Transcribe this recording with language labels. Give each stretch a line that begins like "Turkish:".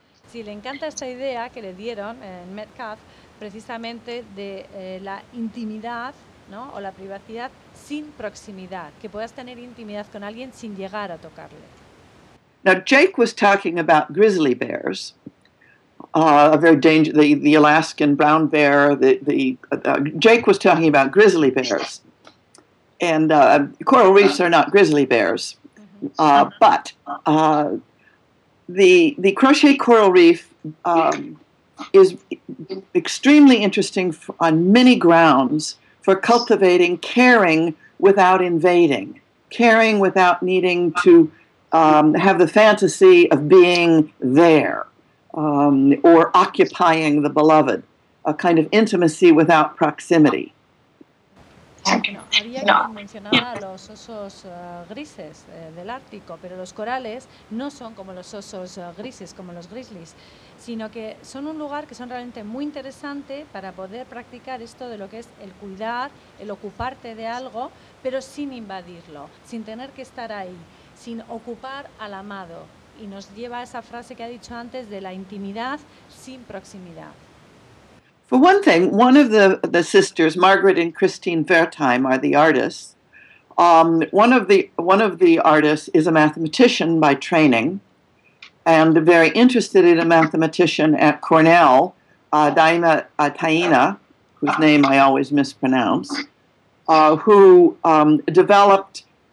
Spanish: Sí, le encanta esta idea que le dieron en Metcalf, precisamente de la intimidad, ¿no? O la privacidad sin proximidad, que puedas tener intimidad con alguien sin llegar a tocarle.
English: Now Jake was talking about grizzly bears. A very dangerous, the Alaskan brown bear, Jake was talking about grizzly bears. And coral reefs are not grizzly bears. But the Crochet Coral Reef is extremely interesting on many grounds for cultivating caring without invading, caring without needing to have the fantasy of being there. Or occupying the beloved, a kind of intimacy without proximity.
Spanish: Había que mencionar a los osos grises del Ártico, pero los corales no son como los osos grises, como los grizzlies, sino que son un lugar que son realmente muy interesante para poder practicar esto de lo que es el cuidar, el ocuparte de algo, pero sin invadirlo, sin tener que estar ahí, sin ocupar al amado. Y nos lleva a esa frase que ha dicho antes de la intimidad sin proximidad.
English: For one thing, one of the sisters, Margaret and Christine Wertheim, are the artists. One of the artists is a mathematician by training and very interested in a mathematician at Cornell, Daima Taina, whose name I always mispronounce, who developed